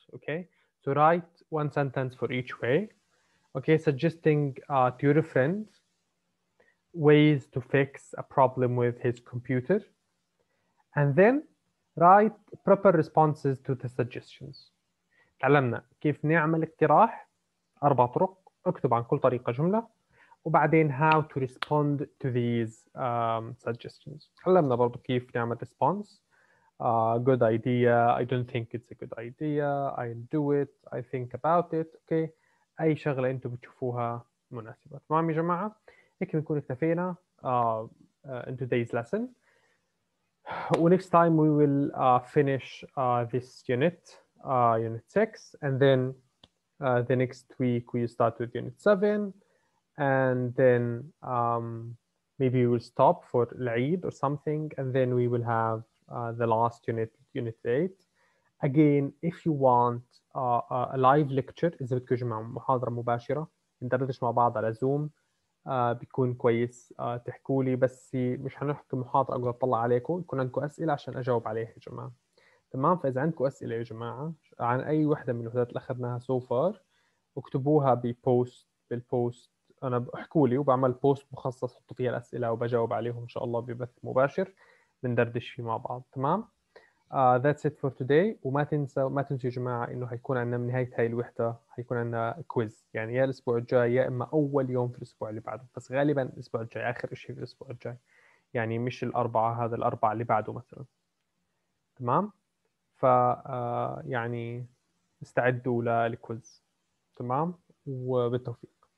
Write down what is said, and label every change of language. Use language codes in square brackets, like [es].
[en] Okay, so write 1 sentence for each way. Okay, suggesting to your friend ways to fix a problem with his computer, and then write proper responses to the suggestions. [ar] تعلمنا كيف نعمل اقتراح 4 طرق، اكتب عن كل طريقة جملة، وبعدين [en] how to respond to these suggestions. [ar] تعلمنا برضو كيف نعمل response. [en] Good idea, I don't think it's a good idea, I'll do it, I think about it. Okay, [ar] أي شغلة أنتم بتشوفوها مناسبة. تمام يا جماعة؟ هيك بنكون اكتفينا [en] in today's lesson. Next time we will finish this unit, unit 6, and then the next week we start with unit 7, and then maybe we will stop for Eid or something, and then we will have the last unit, unit 8. Again, if you want a live lecture، [ar] إذا بدكم جماعة محاضرة مباشرة ندردش مع بعض على زوم، بيكون كويس. تحكوا لي، بس مش هنحكي محاضرة أقعد أطلع عليكم، يكون عندكم أسئلة عشان أجاوب عليها يا جماعة. تمام؟ فإذا عندكم أسئلة يا جماعة عن أي وحدة من الوحدات اللي أخذناها [en] so far, [ar] اكتبوها بالبوست. أنا بحكوا لي وبعمل بوست مخصص حطوا فيها الأسئلة وبجاوب عليهم إن شاء الله ببث مباشر بندردش فيه مع بعض. تمام؟ [en] That's it for today. [ar] وما تنسوا يا جماعة إنه هيكون عندنا من نهاية هاي الوحدة هيكون عندنا كويز، يعني يا الأسبوع الجاي يا إما أول يوم في الأسبوع اللي بعده، بس غالبا الأسبوع الجاي آخر شيء في الأسبوع الجاي، يعني مش الأربعة، هذا الأربعة اللي بعده مثلا. تمام؟ ف يعني استعدوا للكويز. تمام؟ وبالتوفيق.